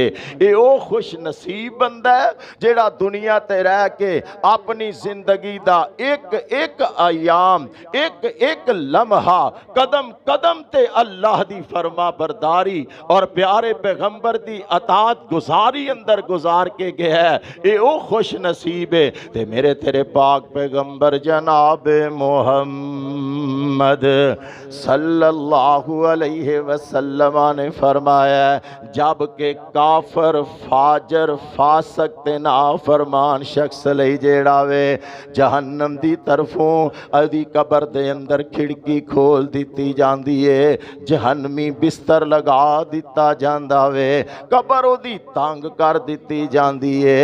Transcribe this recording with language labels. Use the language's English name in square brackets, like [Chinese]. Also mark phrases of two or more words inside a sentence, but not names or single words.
[Punjabi] ਯੇ ਓ ਖ਼ੁਸ਼ ਨਸੀਬ ਬੰਦਾ ਹੈ ਜਿਹੜਾ ਦੁਨੀਆ ਤੇ ਰਹਿ ਕੇ ਅਪਣੀ ਜ਼ਿੰਦਗੀ ਦਾ ਇੱਕ ਇੱਕ ਆਯਾਮ, ਇੱਕ ਇੱਕ ਲਮਹਾ, ਕਦਮ ਕਦਮ ਤੇ ਅੱਲਾਹ ਦੀ ਫ਼ਰਮਾ ਬਰਦਾਰੀ ਔਰ ਪਿਆਰੇ ਪੈਗ਼ੰਬਰ ਦੀ ਇਤਾਅਤ ਗੁਜ਼ਾਰੀ ਅੰਦਰ ਗੁਜ਼ਾਰ ਕੇ ਗਿਆ ਹੈ। ਯੇ ਓ ਖ਼ੁਸ਼ ਨਸੀਬ ਹੈ। ਤੇ ਮੇਰੇ ਤੇਰੇ ਪਾਕ ਪੈਗ਼ੰਬਰ ਜਨਾਬ ਮੋਹੰਮਦ [Arabic] صلى الله عليه وسلم [Punjabi] ਨੇ ਫ਼ਰਮਾਇਆ ਜਬ ਕੇ ਕਾਫ਼ਰ ਫ਼ਾਜਰ ਫ਼ਾਸਕ ਤੇ ਨਾਫ਼ਰਮਾਨ ਸ਼ਖ਼ਸ ਲਈ ਜਿਹੜਾ ਵੇ ਜਹੰਨਮ ਦੀ ਤਰਫ਼ੋਂ ਅਦੀ ਕਬਰ ਦੇ ਅੰਦਰ ਖਿੜਕੀ ਖੋਲ੍ਹ ਦਿੱਤੀ ਜਾਂਦੀ ਹੈ, ਜਹੰਨਮੀ ਬਿਸਤਰ ਲਗਾ ਦਿੱਤਾ ਜਾਂਦਾ ਵੇ, ਕਬਰ ਓਦੀ ਤੰਗ ਕਰ ਦਿੱਤੀ ਜਾਂਦੀ ਹੈ।